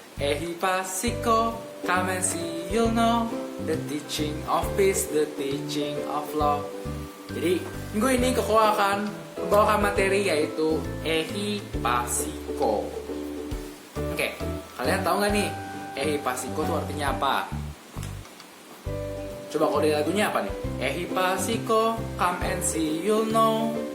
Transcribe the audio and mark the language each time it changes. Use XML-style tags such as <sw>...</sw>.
<en>Ehipasiko, come and see, you'll know the teaching of peace, the teaching of love.</en> <id>Jadi, minggu ini Koko akan membawakan materi yaitu ehipasiko. Oke, kalian tahu nggak nih ehipasiko itu artinya apa? Coba kalau dari lagunya apa nih?</id> <en>Ehipasiko, come and see, you'll know.</en>